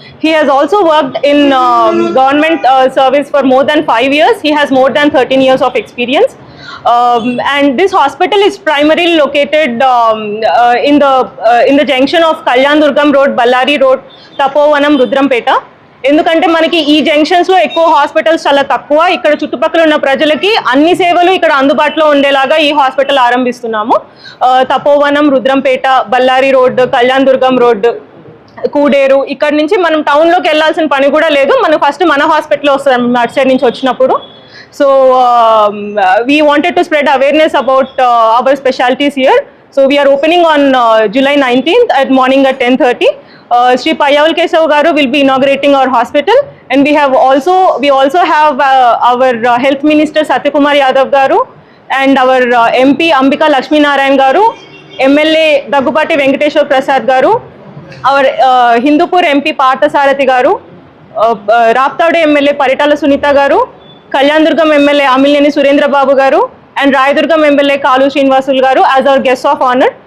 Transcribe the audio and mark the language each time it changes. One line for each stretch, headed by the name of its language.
English: He has also worked in government service for more than 5 years. He has more than 13 years of experience. And this hospital is primarily located in the junction of Kalyan Durgam Road, Ballari Road, Tapovanam, Rudrampeta.
Telugu: ఎందుకంటే మనకి ఈ జంక్షన్స్లో ఎక్కువ hospitals చాలా తక్కువ. ఇక్కడ చుట్టుపక్కల ఉన్న ప్రజలకి అన్ని సేవలు ఇక్కడ అందుబాటులో ఉండేలాగా ఈ హాస్పిటల్ ఆరంభిస్తున్నాము. తపోవనం, రుద్రంపేట, బళ్ళారి రోడ్, కళ్యాణ్ దుర్గం రోడ్, కూడేరు, ఇక్కడ నుంచి మనం టౌన్లోకి వెళ్ళాల్సిన పని కూడా లేదు. మనం ఫస్ట్ మన హాస్పిటల్ వస్తాం అటు సైడ్ నుంచి వచ్చినప్పుడు.
English: So we wanted to spread awareness about our specialities here. So we are opening on July 19th at morning at 10:30. Sri Payyavull Kesav garu will be inaugurating our hospital, and we also have our health minister Satyakumar Yadav garu and our MP Ambika Lakshminarayan garu, MLA Daggubati Venkateshwar Prasad garu, our Hindupur MP Parthasarathi garu, Raptadu MLA Paritala Sunita garu, Kalyan-Durgam MLA Amilneni Surendra Babu garu, and Rayadurgam MLA Kalu Srinivasuలు garu as our guests of honor.